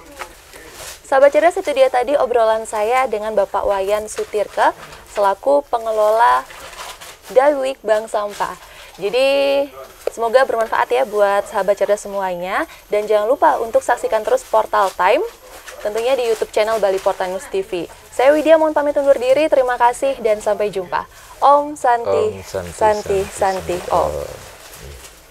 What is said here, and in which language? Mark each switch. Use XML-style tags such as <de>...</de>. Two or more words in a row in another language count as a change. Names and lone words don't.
<id>Sahabat cerdas, itu dia tadi obrolan saya dengan Bapak Wayan Sutirke selaku pengelola Daiwik Bank Sampah. Jadi semoga bermanfaat ya buat sahabat cerdas semuanya, dan jangan lupa untuk saksikan terus Portal Time tentunya di YouTube channel Bali Portal News TV. Saya Widya mohon pamit undur diri, terima kasih dan sampai jumpa.</id> <sa>Om Santi, Om Santi, Santi, Santi, Santi, Om. Om.</sa>